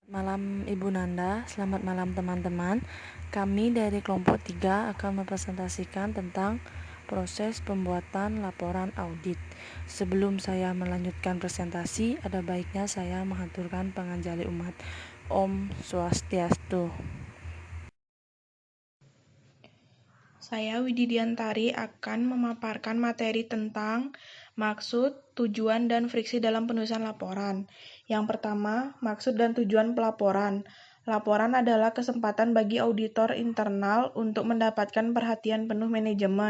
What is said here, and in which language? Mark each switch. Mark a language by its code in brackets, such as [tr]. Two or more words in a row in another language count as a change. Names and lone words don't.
[id] Malam Ibu Nanda, selamat malam teman-teman. Kami dari kelompok 3 akan mempresentasikan tentang proses pembuatan laporan audit. Sebelum saya melanjutkan presentasi, ada baiknya saya menghaturkan panganjali umat. [sa] Om Swastiastu. [id] Saya Wididiantari akan memaparkan materi tentang maksud, tujuan, dan friksi dalam penulisan laporan. Yang pertama, maksud dan tujuan pelaporan. Laporan adalah kesempatan bagi auditor internal untuk mendapatkan perhatian penuh manajemen.